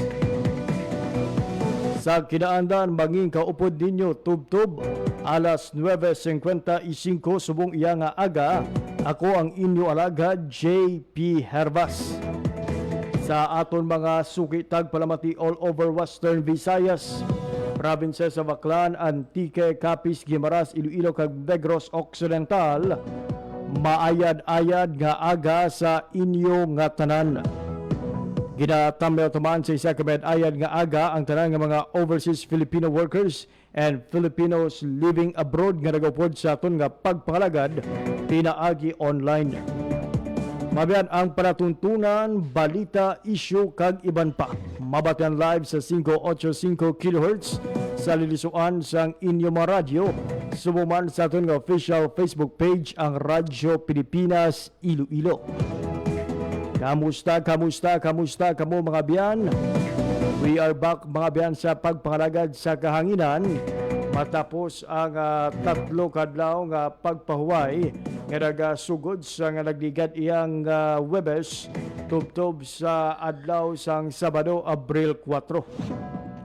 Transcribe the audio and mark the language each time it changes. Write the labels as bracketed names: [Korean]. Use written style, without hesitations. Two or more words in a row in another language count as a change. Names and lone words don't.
[Hiligaynon] Sa kinaandan manging kaupod ninyo tubtob alas 9:55 subong iya nga aga. Ako ang inyo alagad JP Hervas. Sa aton mga sukitag palamati [English] all over [Hiligaynon] Western Visayas, provinces sa Baclan, Antique, Capiz, Guimaras, Iloilo kag Negros Occidental, maayad-ayad nga aga sa inyo nga tanan. Ginatambaw taman sa isa ka ayad nga aga ang tanan nga mga [English] overseas Filipino workers and Filipinos living abroad [Hiligaynon] nga nagupod sa aton nga pagpangalagad pinaagi online. Mabiyan ang panatuntunan, balita, issue kag iban pa. Mabatian live sa 585 kHz sa lilisuan sang inyo mga radyo. Sumuman sa aton nga official Facebook page ang Radyo Pilipinas Iloilo. Kamusta kamo mga biyan? [English] We are back [Hiligaynon] mga biyan sa pagpangalagad sa kahanginan matapos ang tatlo kadlaw nga pagpahuway nga nagasugod sa nga nagligad iyang Webes tubtob sa adlaw sang Sabado, Abril 4.